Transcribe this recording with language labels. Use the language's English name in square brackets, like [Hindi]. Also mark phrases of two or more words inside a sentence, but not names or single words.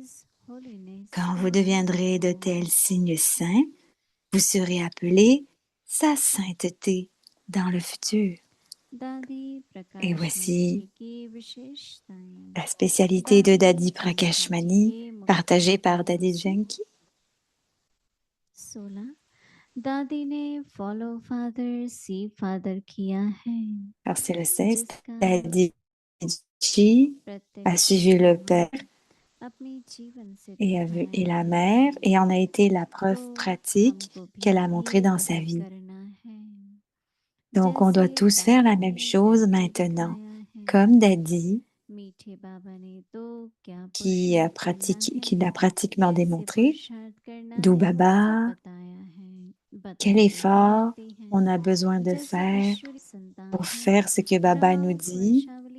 [French] Quand vous deviendrez de tels signes saints, vous serez appelés sa sainteté dans le futur. Et voici la spécialité de Dadi Prakashmani, partagée par Dadi Janki. [Hindi] दादी ने [English] follow father, see father [Hindi] किया है. [French] Alors c'est le 16. Dadi Ji a suivi le père et la mère et en a été la preuve pratique qu'elle a montrée dans sa vie. Donc on doit tous faire la même chose maintenant, comme Dadi qui l'a pratiquement démontré, d'où Baba, quel effort on a besoin de faire pour faire ce que Baba nous dit.